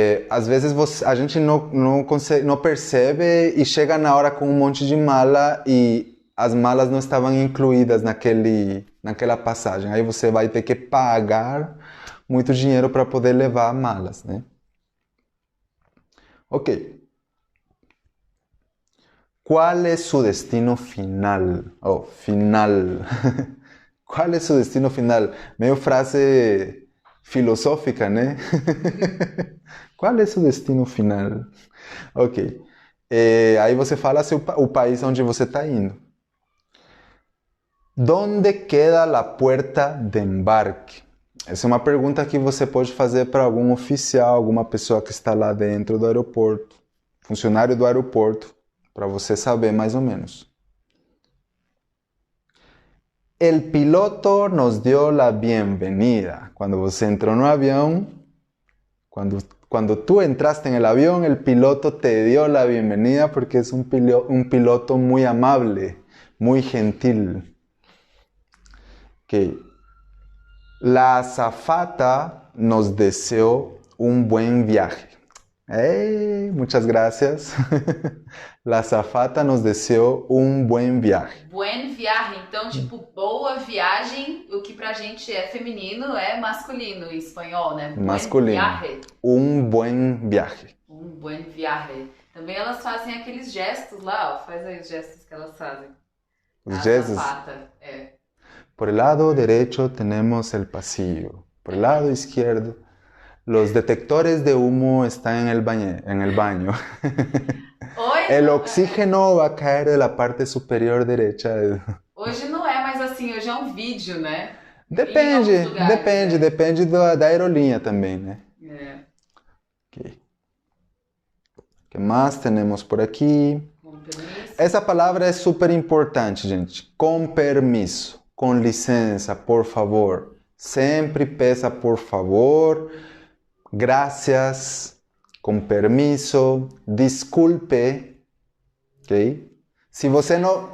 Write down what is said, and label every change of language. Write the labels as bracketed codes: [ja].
[pt] Às vezes a gente não percebe e chega na hora com um monte de mala e as malas não estavam incluídas naquela passagem. Aí você vai ter que pagar muito dinheiro para poder levar malas, né? Ok. [es] ¿Cuál es su destino final? Oh, final. ¿Cuál es su destino final? [pt] Meio frase filosófica, né? Qual é seu destino final? Ok. Aí você fala o país onde você está indo. [es] ¿Dónde queda la puerta de embarque? [pt] Essa é uma pergunta que você pode fazer para algum oficial, alguma pessoa que está lá dentro do aeroporto, funcionário do aeroporto, para você saber mais ou menos. [es] El piloto nos dio la bienvenida. [pt] Quando você entrou no avião, [es] quando tú entraste en el avión, el piloto te dio la bienvenida porque es un piloto muy amable, muy gentil. Okay. La azafata nos deseó un buen viaje. ¡Hey! Muchas gracias. La azafata nos deseou um buen viaje. Buen viaje. [pt] Então, tipo, boa viagem, o que pra gente é feminino é masculino em espanhol, né? [es] Buen [pt] Masculino. [es] Viaje. Um buen viaje. Um buen viaje. [pt] Também elas fazem aqueles gestos lá, ó. Faz aí os gestos que elas fazem. Os gestos? Azafata, é. [es] Por el lado derecho tenemos el pasillo. Por el lado izquierdo, los detectores de humo están en el baño. [pt] Hoje, [es] El oxígeno va a caer de la parte superior derecha. [pt] Hoje não é mais assim, hoje é um vídeo, né? Depende, lugares, depende da aerolínea também, né? É. Ok. [es] ¿Qué más tenemos por aqui? Com permiso. [pt] Essa palavra é super importante, gente. [es] Com permiso, [pt] com licença, [es] por favor. [pt] Sempre peça por favor, [es] gracias, com permiso, [pt] desculpe, ok? Se você não...